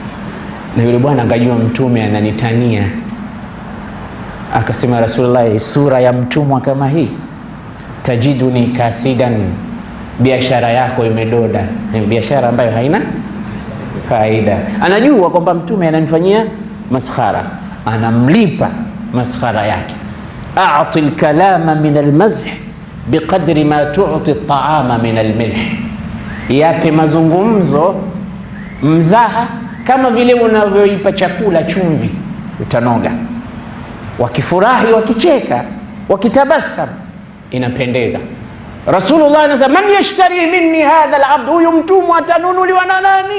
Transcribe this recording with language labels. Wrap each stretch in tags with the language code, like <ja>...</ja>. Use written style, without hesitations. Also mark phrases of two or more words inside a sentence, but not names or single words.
<sw>Na yule bwana akajua Mtume ananitania, akasema, Rasulullah, sura ya mtumwa kama hii,</sw> <ar>تجدني كاسدا,</ar> <sw>biashara yako imedoda. Ni biashara ambayo haina faida. Anajua kwamba Mtume ananifanyia maskhara, anamlipa maskhara yake.</sw> <ar>أعط الكلام من المزح بقدر ما تعطي الطعام من الملح,</ar> <sw>yape mazungumzo mzaha kama vile unavyoipa chakula chumvi, utanoga. Wakifurahi, wakicheka, wakitabasam, inapendeza. Rasulullah anasema,</sw> <ar>من يشتري مني هذا العبد,</ar> <sw>huyu mtumwa atanunuliwa na nani?</sw>